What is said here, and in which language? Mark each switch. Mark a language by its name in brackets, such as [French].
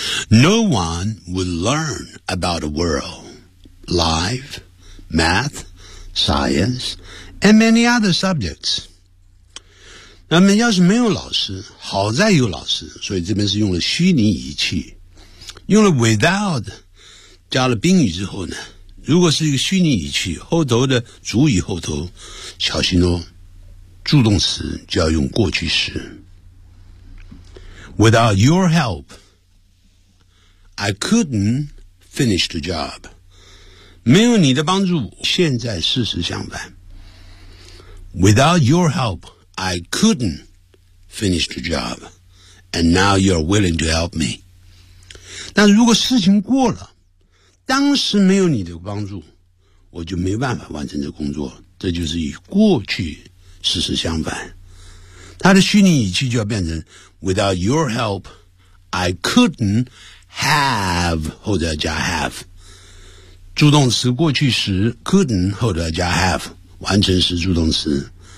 [English] No one would learn about the world, life, math, science, and many other subjects. [Chinese] 那么要是没有老师，好在有老师，所以这边是用了虚拟语气。用了 without, 加了宾语之后呢，如果是一个虚拟语气，后头的主语后头，小心哦。助动词就要用过去式。 [English] Without your help, I couldn't finish the job. [Chinese] 没有你的帮助，现在事实相反。 [English] Without your help, I couldn't finish the job. And now you're willing to help me. [Chinese] 但如果事情过了，当时没有你的帮助，我就没办法完成这工作。这就是以过去事实相反，他的虚拟语气就要变成 [English] Without your help, I couldn't have [Chinese] 后头加 have 助动词过去时 couldn't 后头加 have 完成时助动词，